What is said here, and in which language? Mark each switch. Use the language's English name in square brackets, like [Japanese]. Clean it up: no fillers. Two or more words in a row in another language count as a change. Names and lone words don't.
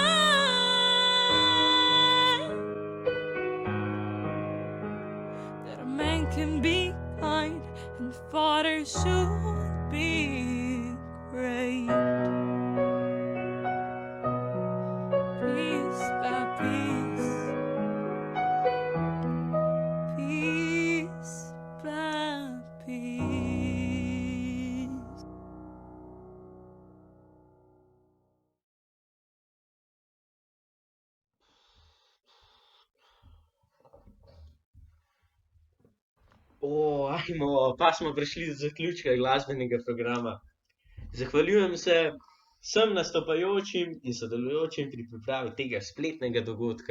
[English] That a man can be kind and father should be great. Piece by piece, piece by piece. [Slovenian] Ajmo, pa smo prišli do zaključka glasbenega programa. Zahvaljujem se vsem nastopajočim in sodelujočim pri pripravi tega spletnega dogodka.